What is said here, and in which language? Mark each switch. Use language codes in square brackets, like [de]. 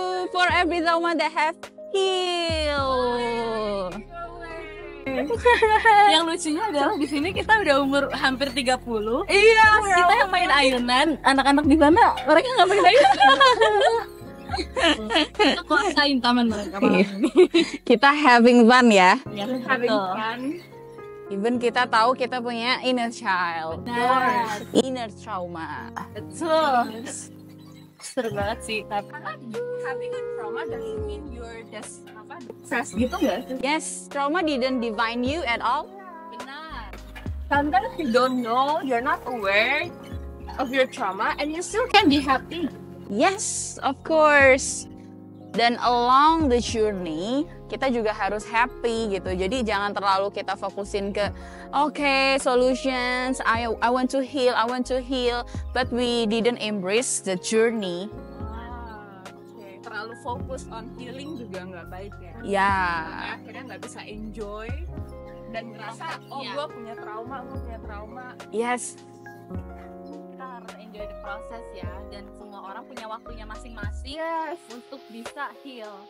[en] For every trauma that have healed. [id] Yang lucunya adalah di sini kita udah umur hampir 30. Iya. Kita yang main ayunan, anak-anak di sana mereka nggak main ayunan. Kita kuasain taman mereka malam ini. Kita [en] having fun [id] ya. [en] Having fun. [id] Even kita tahu kita punya [en] inner child, inner trauma. [id] Betul. Seru banget sih, tapi [en] having a trauma doesn't mean you're just stress [id] gitu nggak sih? [en] Yes, trauma didn't define you at all. [id] Benar. [en] Sometimes you don't know, you're not aware of your trauma, and you still can be happy. Yes, of course. Dan along the journey, [id] kita juga harus [en] happy gitu. [id] Jadi jangan terlalu kita fokusin ke [en] solutions, I want to heal, but we didn't embrace the journey. [id] Terlalu fokus [en] on healing [id] juga nggak baik ya. Akhirnya nggak bisa enjoy dan ngerasa gue punya trauma. [en] Yes. [id] Kita harus [en] enjoy the process [id] ya, dan semua orang punya waktunya masing-masing untuk bisa heal.